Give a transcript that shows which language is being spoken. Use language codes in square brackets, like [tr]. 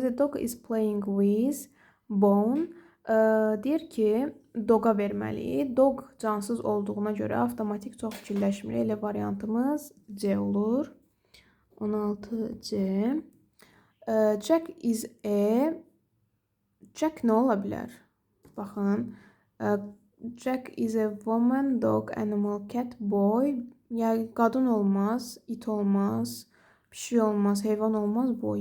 [en] The dog is playing with bone. [az] Deyir ki, doga verməliyik. Dog cansız olduğuna görə avtomatik çox fikirləşmirik. Elə variantımız C olur. 16C. [en] Jack is a... [az] Jack nə ola bilər? Baxın. [en] Jack is a woman, dog, animal, cat, boy. [az] Yəni qadın olmaz, it olmaz, pişik olmaz, heyvan olmaz, boy.